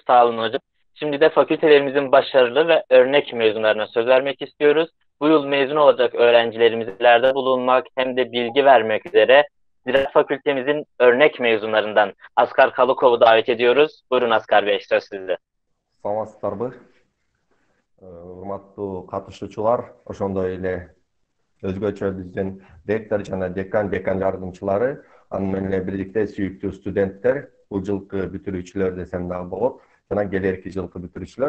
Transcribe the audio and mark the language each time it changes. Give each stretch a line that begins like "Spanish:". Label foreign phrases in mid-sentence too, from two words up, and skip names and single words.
Turkish: Sağ olun hocam. Şimdi de fakültelerimizin başarılı ve örnek mezunlarına söz vermek istiyoruz. Bu yıl mezun olacak öğrencilerimizlerde bulunmak hem de bilgi vermek üzere Ziraat Fakültemizin örnek mezunlarından Askar Kalıkov'u davet ediyoruz. Buyurun Askar Bey, söz sizde.
Kyrgyz: Саламатсыздарбы, урматтуу катышуучулар, ошондой эле өзгөчө биздин ректор жана декан жардымчылары, анын менен эле бирдикте сүйүктүү студенттер, бул жылкы бүтүрүүчүлөр десем дагы болот, жана келерки жылкы бүтүрүүчүлөр.